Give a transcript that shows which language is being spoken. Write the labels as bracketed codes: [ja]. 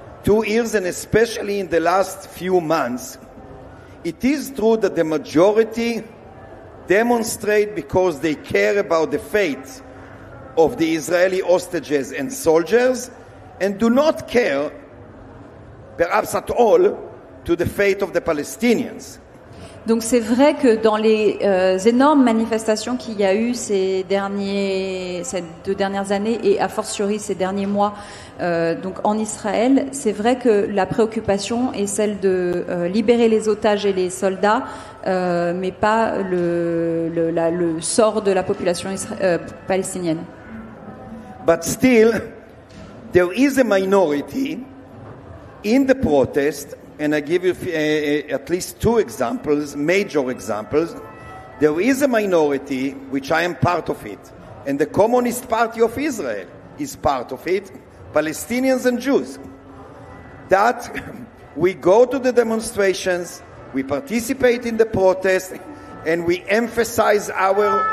[en] 2 years and especially in the last few months, it is true that the majority demonstrate because they care about the fate of the Israeli hostages and soldiers and do not care, perhaps at all, to the fate of the Palestinians. [fr] Donc c'est vrai que dans les énormes manifestations qu'il y a eu ces 2 dernières années et a fortiori ces derniers mois donc en Israël, c'est vrai que la préoccupation est celle de libérer les otages et les soldats, mais pas le sort de la population palestinienne. [en] But still, there is a minority in the protest. And I give you at least 2 examples, major examples. There is a minority, which I am part of it, and the Communist Party of Israel is part of it, Palestinians and Jews, that we go to the demonstrations, we participate in the protest, and we emphasize our